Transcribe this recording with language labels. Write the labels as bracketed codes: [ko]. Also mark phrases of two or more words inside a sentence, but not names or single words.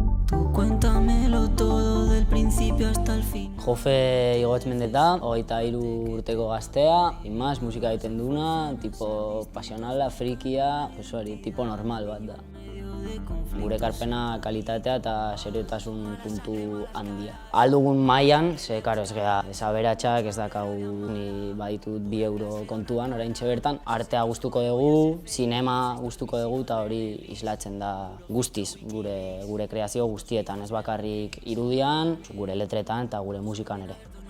[es] Tú cuéntamelo todo del principio hasta el fin. [eu] Jofe Igotz Mendez da, 23 urteko gaztea, imaz, musika egiten duna, tipo pasionala, frikia, tipo normal bat da. Gure ekarpena kalitatea eta seriotasun puntu handia. Aldugun mailan, karo, ez gea desaberatsak, ez dakau ni baditut 2 euro kontuan, oraintxe bertan, artea gustuko dugu, sinema gustuko dugu eta hori islatzen da guztiz gure kreazio guztietan, ez bakarrik irudian, gure letretan eta gure musikan ere.